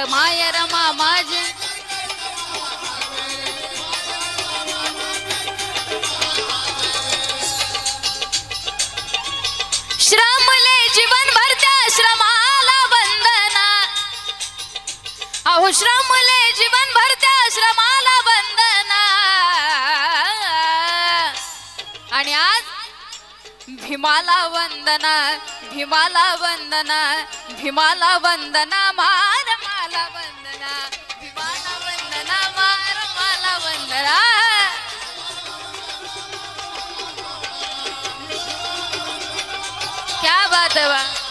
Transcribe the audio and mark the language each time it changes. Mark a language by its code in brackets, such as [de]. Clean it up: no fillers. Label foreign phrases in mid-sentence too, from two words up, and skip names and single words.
[mr] माय रमा माझे श्रमले जीवनभर त्या श्रमाला वंदना. अहो श्रमले जीवनभर त्या श्रमाला वंदना. आणि आज भीमाला वंदना. भीमाला वंदना. भीमाला वंदना. मार माला वंदना. भीमाला वंदना. मार माला वंदना. [hi] क्या बात है [mr] बा.